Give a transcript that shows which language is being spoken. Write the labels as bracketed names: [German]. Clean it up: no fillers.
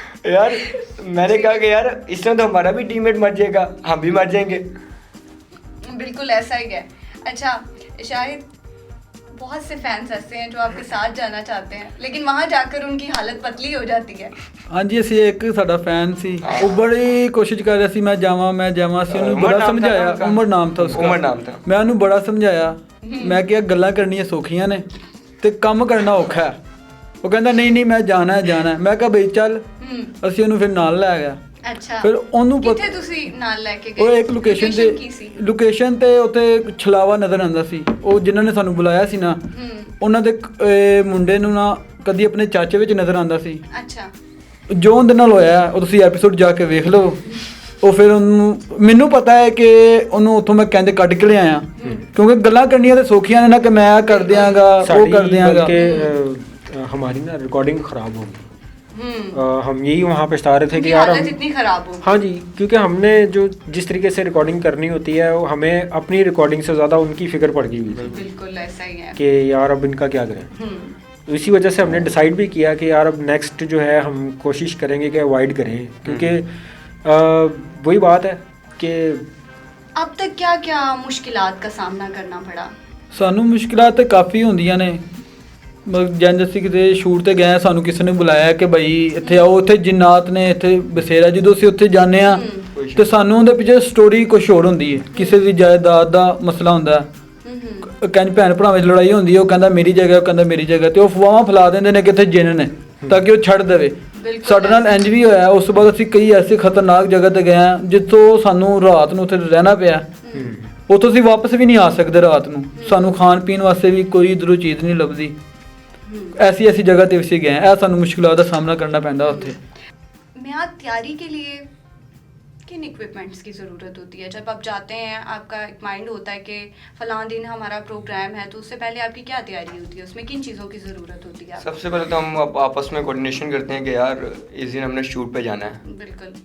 [Hindi] यार मैंने कहा कि यार इसमें तो हमारा भी टीममेट मर जाएगा, हम भी मर जाएंगे। बिल्कुल ऐसा ही है। अच्छा शाहिद, बहुत से फैंस ऐसे हैं जो आपके साथ जाना चाहते हैं लेकिन वहाँ जाकर उनकी हालत पतली हो जाती है। [Punjabi] हाँ जी, ਅਸੀਂ ਇੱਕ ਸਾਡਾ ਫੈਨ ਸੀ, ਉਹ ਬੜੀ ਕੋਸ਼ਿਸ਼ ਕਰ ਰਿਹਾ ਸੀ ਮੈਂ ਜਾਵਾਂ ਸੀ, ਉਹਨੂੰ ਬੜਾ ਸਮਝਾਇਆ। [Hindi] ਉਮਰ ਨਾਮ था उसका। [Punjabi] ਮੈਂ ਉਹਨੂੰ ਬੜਾ ਸਮਝਾਇਆ, ਮੈਂ ਕਿਹਾ ਗੱਲਾਂ ਕਰਨੀਆਂ ਸੌਖੀਆਂ ਨੇ ਤੇ ਕੰਮ ਕਰਨਾ ਔਖਾ ਹੈ। ਉਹ ਕਹਿੰਦਾ ਨਹੀਂ ਮੈਂ ਜਾਣਾ ਹੈ। ਮੈਂ ਕਿਹਾ ਬਈ ਚੱਲ, ਅਸੀਂ ਉਹਨੂੰ ਫਿਰ ਨਾਲ ਲੈ ਗਿਆ। ਅੱਛਾ, ਫਿਰ ਉਹਨੂੰ ਕਿੱਥੇ ਤੁਸੀਂ ਨਾਲ ਲੈ ਕੇ ਗਏ? ਉਹ ਇੱਕ ਲੋਕੇਸ਼ਨ ਤੇ ਉੱਥੇ ਛਲਾਵਾ ਨਜ਼ਰ ਆਉਂਦਾ ਸੀ। ਉਹ ਜਿਨ੍ਹਾਂ ਨੇ ਸਾਨੂੰ ਬੁਲਾਇਆ ਸੀ ਨਾ, ਉਹਨਾਂ ਦੇ ਮੁੰਡੇ ਨੂੰ ਨਾ ਕਦੀ ਆਪਣੇ ਚਾਚੇ ਵਿੱਚ ਨਜ਼ਰ ਆਉਂਦਾ ਸੀ। ਅੱਛਾ, ਜੋ ਉਹਦੇ ਨਾਲ ਹੋਇਆ ਉਹ ਤੁਸੀਂ ਐਪੀਸੋਡ ਜਾ ਕੇ ਵੇਖ ਲਓ। ਉਹ ਫਿਰ ਉਹਨੂੰ, ਮੈਨੂੰ ਪਤਾ ਹੈ ਕਿ ਉਹਨੂੰ ਉੱਥੋਂ ਮੈਂ ਕਹਿੰਦੇ ਕੱਢ ਕੇ ਲਿਆਇਆ, ਕਿਉਂਕਿ ਗੱਲਾਂ ਕਰਨੀਆਂ ਤਾਂ ਸੌਖੀਆਂ ਨੇ ਨਾ ਕਿ ਮੈਂ ਕਰ ਦਿਆਂਗਾ ਉਹ ਕਰ ਦਿਆਂਗਾ। [Hindi] हमारी ना रिकॉर्डिंग ख़राब होगी। हम यही वहाँ पे पछता रहे थे कि यार इतनी ख़राब हो। हाँ जी, क्योंकि हमने जो जिस तरीके से रिकॉर्डिंग करनी होती है वो हमें अपनी रिकॉर्डिंग से ज़्यादा उनकी फिक्र पड़ गई हुई थी। बिल्कुल ऐसा ही है कि यार अब इनका क्या करें। तो इसी वजह से हमने डिसाइड भी किया कि यार अब नेक्स्ट जो है हम कोशिश करेंगे कि अवॉइड करें, क्योंकि वही बात है कि अब तक क्या क्या मुश्किलात का सामना करना पड़ा? [Punjabi] ਸਾਨੂੰ ਮੁਸ਼ਕਿਲਾਂ ਤਾਂ ਕਾਫੀ ਹੁੰਦੀਆਂ ਨੇ। ਜਦ ਅਸੀਂ ਕਿਤੇ ਸ਼ੂਟ ਤੇ ਗਏ, ਸਾਨੂੰ ਕਿਸੇ ਨੇ ਬੁਲਾਇਆ ਕਿ ਭਾਈ ਇੱਥੇ ਆਓ, ਉੱਥੇ ਜਿੰਨਾਤ ਨੇ ਇੱਥੇ ਬਸੇਰਾ। ਜਦੋਂ ਅਸੀਂ ਉੱਥੇ ਜਾਂਦੇ ਆ ਤੇ ਸਾਨੂੰ ਉਹਦੇ ਪਿੱਛੇ ਸਟੋਰੀ ਕੁਛ ਹੋਰ ਹੁੰਦੀ ਹੈ, ਕਿਸੇ ਦੀ ਜਾਇਦਾਦ ਦਾ ਮਸਲਾ ਹੁੰਦਾ। ਕਹਿੰਦੇ ਭੈਣ ਭਰਾਵਾਂ 'ਚ ਲੜਾਈ ਹੁੰਦੀ ਹੈ, ਉਹ ਕਹਿੰਦਾ ਮੇਰੀ ਜਗ੍ਹਾ, ਉਹ ਕਹਿੰਦਾ ਮੇਰੀ ਜਗ੍ਹਾ, ਤੇ ਉਹ ਅਫਵਾਹਾਂ ਫੈਲਾ ਦਿੰਦੇ ਨੇ ਕਿ ਇੱਥੇ ਜਿੰਨ ਨੇ ਤਾਂ ਕਿ ਉਹ ਛੱਡ ਦੇਵੇ। ਸਾਡੇ ਨਾਲ ਇੰਜ ਵੀ ਹੋਇਆ। ਉਸ ਤੋਂ ਬਾਅਦ ਅਸੀਂ ਕਈ ਐਸੀ ਖਤਰਨਾਕ ਜਗ੍ਹਾ ਤੇ ਗਏ ਹਾਂ ਜਿੱਥੋਂ ਸਾਨੂੰ ਰਾਤ ਨੂੰ ਉੱਥੇ ਰਹਿਣਾ ਪਿਆ। ਉੱਥੋਂ ਅਸੀਂ ਵਾਪਸ ਵੀ ਨਹੀਂ ਆ ਸਕਦੇ ਰਾਤ ਨੂੰ, ਸਾਨੂੰ ਖਾਣ ਪੀਣ ਵਾਸਤੇ ਵੀ ਕੋਈ ਇੱਧਰੋਂ ਚੀਜ਼ ਨਹੀਂ ਲੱਭਦੀ। ऐसी जगह ਤੇ ਅਸੀਂ ਗਏ, ਇਹ ਸਾਨੂੰ ਮੁਸ਼ਕਿਲਾਂ ਦਾ ਸਾਹਮਣਾ ਕਰਨਾ ਪੈਂਦਾ ਉੱਥੇ। [Hindi] मियाद, तैयारी के लिए किन इक्विपमेंट्स की ज़रूरत होती है जब आप जाते हैं? आपका एक माइंड होता है कि फ़लाँ दिन हमारा प्रोग्राम है, तो उससे पहले आपकी क्या तैयारी होती है? उसमें किन चीज़ों की ज़रूरत होती है? सबसे पहले तो हम आपस में कोऑर्डिनेशन करते हैं कि यार इस दिन हमने शूट पे जाना है, बिल्कुल।